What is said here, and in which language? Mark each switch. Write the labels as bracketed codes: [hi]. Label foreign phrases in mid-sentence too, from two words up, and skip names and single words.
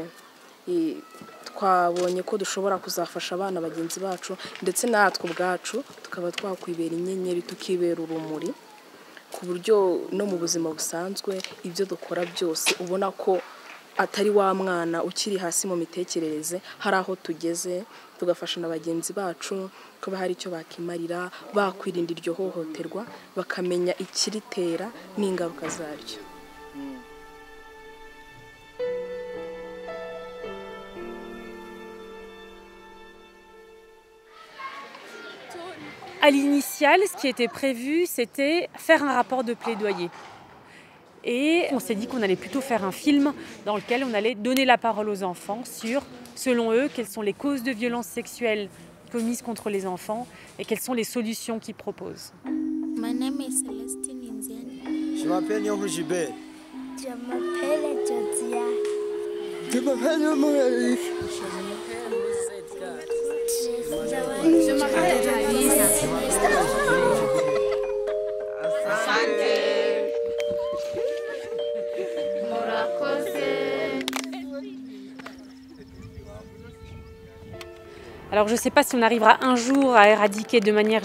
[rw] Twabonye ko dushobora kuzafasha abana bagenzi bacu ndetse natwe ubwacu tukaba twakwibera inyenyeri tukibera urumuri, ku buryo no mu buzima busanzwe ibyo dukora byose ubona ko atari wa mwana ukiri hasi mu mitekerereze, hari aho tugeze tugafasha na bagenzi bacu kuba hari icyo bakimarira, bakwirinda iryo hohoterwa, bakamenya ikiritera n'ingaruka zaryo. [fr] À l'initiale, ce qui était prévu, c'était faire un rapport de plaidoyer. Et on s'est dit qu'on allait plutôt faire un film dans lequel on allait donner la parole aux enfants sur, selon eux, quelles sont les causes de violences sexuelles commises contre les enfants et quelles sont les solutions qu'ils proposent. [en] My name is Celestine Inziani. [fr] Je m'appelle Nyongo Gilbert. Je m'appelle Josia. Je m'appelle Maurice. Je m'appelle Alisa. Alors je ne sais pas si on arrivera un jour à éradiquer de manière